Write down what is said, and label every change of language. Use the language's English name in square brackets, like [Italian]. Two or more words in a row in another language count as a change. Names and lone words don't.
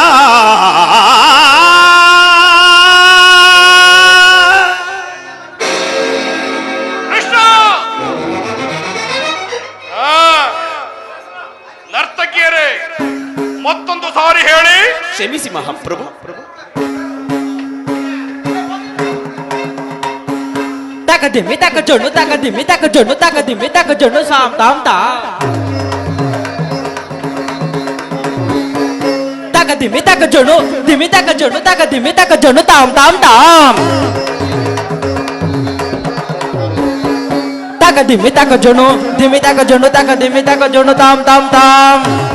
[Kannada] ಕೃಷ್ಣ ನರ್ತಕಿಯರೇ ಮತ್ತೊಂದು ಸಾರಿ ಹೇಳಿ. ಕ್ಷಮಿಸಿ ಮಹಾಪ್ರಭು. ದಿಮ್ಮಿ ತಕ ಜೊಣ್ಣು ತಕ ದಿಮ್ಮಿ ತಕ ಜೊಣ್ಣು ತಕ ದಿಮ್ಮಿ ತಕ ಜೊಣ್ಣು ಸಾಮ್ ತಾಮ್ ತಾ ತಕ ದಿಮ್ಮಿ ತಕ ಜೊಣ್ಣು ದಿಮ್ಮಿ ತಕ ಜೊಣ್ಣು ತಕ ದಿಮ್ಮಿ ತಕ ಜೊಣ್ಣು ತಾಮ್ ತಾಮ್ ತಾಮ್ ತಕ ದಿಮ್ಮಿ ತಕ ಜೊಣ್ಣು ದಿಮ್ಮಿ ತಕ ಜೊಣ್ಣು ತಕ ದಿಮ್ಮಿ ತಕ ಜೊಣ್ಣು ತಾಮ್ ತಾಮ್ ತಾಮ್